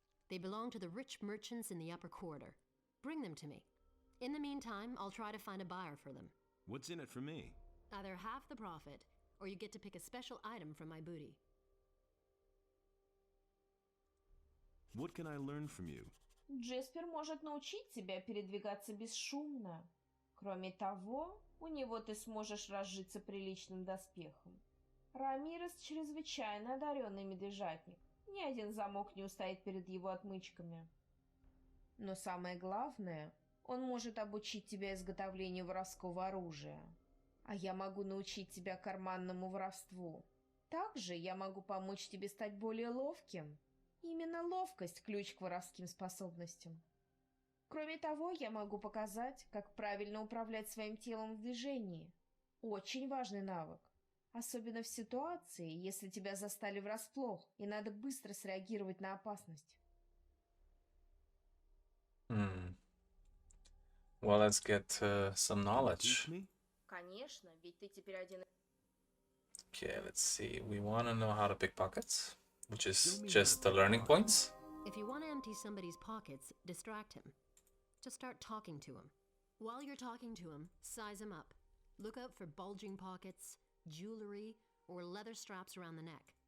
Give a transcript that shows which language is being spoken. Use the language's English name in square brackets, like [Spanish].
[English] They belong to the rich merchants in the upper quarter. Bring them to me. In the meantime, I'll try to find a buyer for them. What's in it for me? Either half the profit, or you get to pick a special item from my booty. What can I learn from you? [Russian] Джеспер может научить тебя передвигаться бесшумно. Кроме того, у него ты сможешь разжиться приличным доспехом. Рамирес чрезвычайно одаренный медвежатник. Ни один замок не устоит перед его отмычками. Но самое главное, он может обучить тебя изготовлению воровского оружия. А я могу научить тебя карманному воровству. Также я могу помочь тебе стать более ловким. Именно ловкость – ключ к воровским способностям. Кроме того, я могу показать, как правильно управлять своим телом в движении. Очень важный навык. Особенно в ситуации, если тебя застали врасплох, и надо быстро среагировать на опасность. [English] Well, let's get some knowledge. [Russian] Конечно, ведь ты теперь один... [English] Okay, let's see. We want to know how to pick pockets, which is just the learning points. If you want to empty somebody's pockets, distract him. Just start talking to him. While you're talking to him, size him up. Look out for bulging pockets, jewelry, or leather straps around the neck.